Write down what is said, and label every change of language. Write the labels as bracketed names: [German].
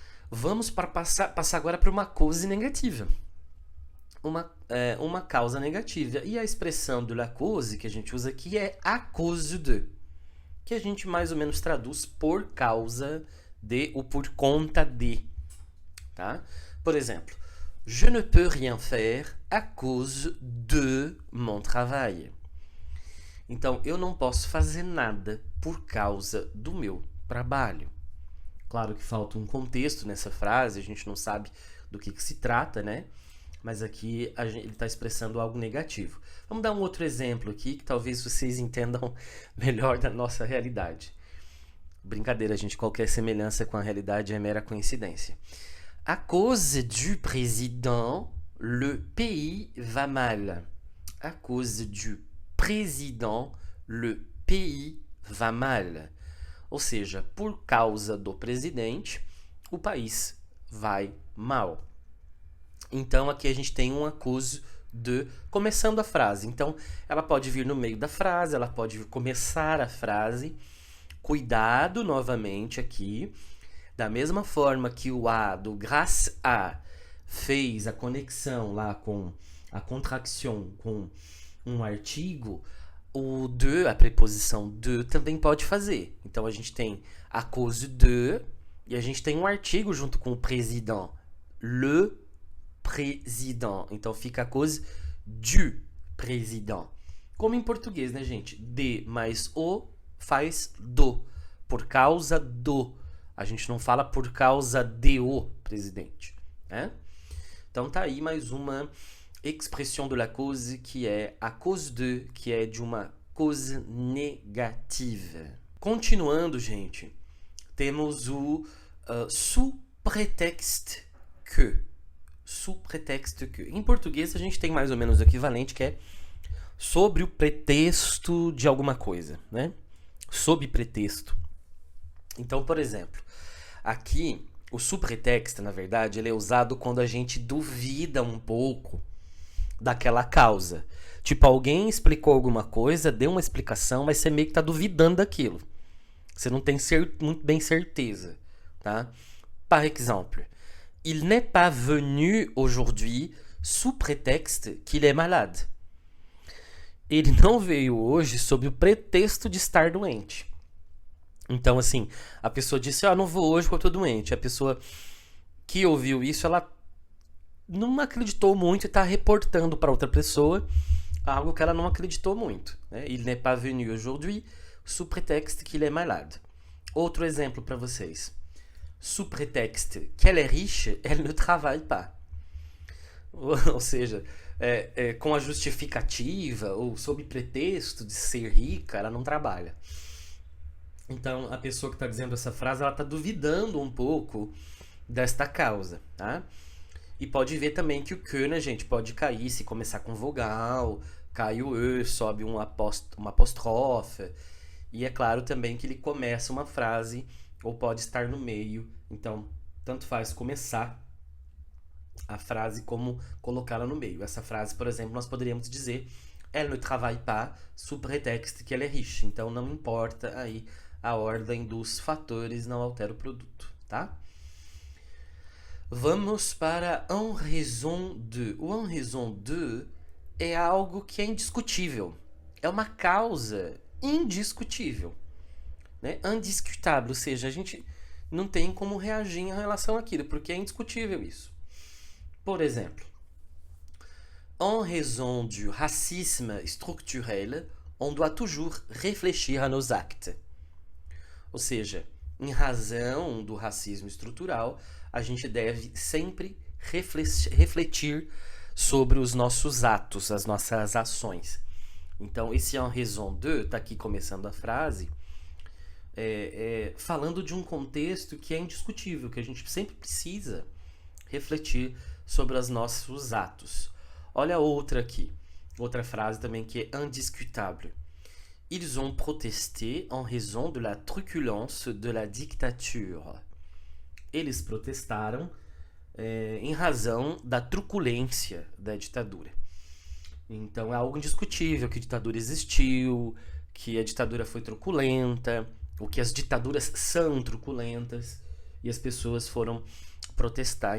[Portuguese] Vamos passar agora para uma cause negativa. Uma causa negativa. E a expressão de la cause que a gente usa aqui é à cause de, que a gente mais ou menos traduz por causa de ou por conta de. Tá? [French] Por exemplo, je ne peux rien faire à cause de mon travail. [Portuguese] Então, eu não posso fazer nada por causa do meu trabalho. Claro que falta um contexto nessa frase, a gente não sabe do que se trata, né? Mas aqui ele está expressando algo negativo. Vamos dar um outro exemplo aqui, que talvez vocês entendam melhor da nossa realidade. Brincadeira, gente, qualquer semelhança com a realidade é mera coincidência. [French] À cause du président, le pays va mal. À cause du président, le pays va mal. [Portuguese] Ou seja, por causa do presidente, o país vai mal. Então, aqui a gente tem um acuse de começando a frase. Então, ela pode vir no meio da frase, ela pode começar a frase. Cuidado novamente aqui. Da mesma forma que o A do grâce à fez a conexão lá com a contraction com um artigo, o de, a preposição de, também pode fazer. Então a gente tem a cause de e a gente tem um artigo junto com o président. Le président. Então fica a cause du président. Como em português, né, gente? De mais o faz do. Por causa do. A gente não fala por causa de o presidente, né? Então tá aí mais uma expression de la cause que é a cause de, que é de uma cause negativa. Continuando, gente, temos o sous prétexte que. Sous prétexte que. Em português a gente tem mais ou menos o equivalente, que é sobre o pretexto de alguma coisa, né? Sob pretexto. Então, por exemplo, aqui o subtexto, na verdade, ele é usado quando a gente duvida um pouco daquela causa. Tipo, alguém explicou alguma coisa, deu uma explicação, mas você meio que tá duvidando daquilo. Você não tem muito bem certeza, tá? [French] Par exemple, il n'est pas venu aujourd'hui sous prétexte qu'il est malade. [Portuguese] Ele não veio hoje sob o pretexto de estar doente. Então, assim, a pessoa disse, não vou hoje porque eu tô doente. A pessoa que ouviu isso, ela não acreditou muito e tá reportando para outra pessoa algo que ela não acreditou muito, né? [French] Il n'est pas venu aujourd'hui sous prétexte qu'il est malade. [Portuguese] Outro exemplo para vocês. [French] Sous prétexte qu'elle est riche, elle ne travaille pas. [Portuguese] Ou seja, com a justificativa ou sob pretexto de ser rica, ela não trabalha. Então, a pessoa que está dizendo essa frase, ela está duvidando um pouco desta causa, tá? E pode ver também que o que, né, gente, pode cair se começar com vogal, cai o e, sobe uma apóstrofe. E é claro também que ele começa uma frase ou pode estar no meio. Então, tanto faz começar a frase como colocá-la no meio. Essa frase, por exemplo, nós poderíamos dizer [French] elle ne travaille pas sous prétexte qu'elle est riche. [Portuguese] Então, não importa aí a ordem dos fatores, não altera o produto, tá? Vamos para en raison de. O en raison de é algo que é indiscutível. É uma causa indiscutível, né? Indiscutável, ou seja, a gente não tem como reagir em relação àquilo, porque é indiscutível isso. [French] Por exemplo, en raison du racisme structurel, on doit toujours réfléchir à nos actes. [Portuguese] Ou seja, em razão do racismo estrutural, a gente deve sempre refletir sobre os nossos atos, as nossas ações. Então, esse en raison de, está aqui começando a frase, falando de um contexto que é indiscutível, que a gente sempre precisa refletir sobre os nossos atos. Olha outra aqui, outra frase também que é indiscutável. [French] Ils ont protesté en raison de la truculence de la dictature. [Portuguese] Eles protestaram em razão da truculência da ditadura. Então é algo indiscutível que a ditadura existiu, que a ditadura foi truculenta, ou que as ditaduras são truculentas, e as pessoas foram protestar.